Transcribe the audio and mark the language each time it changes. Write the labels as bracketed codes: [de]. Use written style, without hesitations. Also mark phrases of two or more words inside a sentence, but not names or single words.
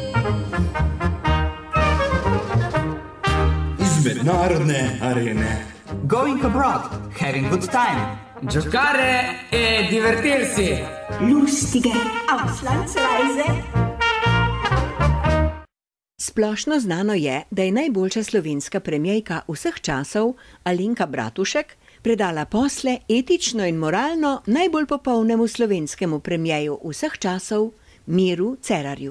[sl] Iz mednarodne arene. [en] Going abroad, having good time. [it] Giocare e divertirsi. [de] Lustige Auslandsreise. [sl] Splošno znano je, da je najboljša slovenska premierka vseh časov, Alenka Bratušek, predala posle etično in moralno najbolj popolnemu slovenskemu premierju vseh časov, Miru Cerarju.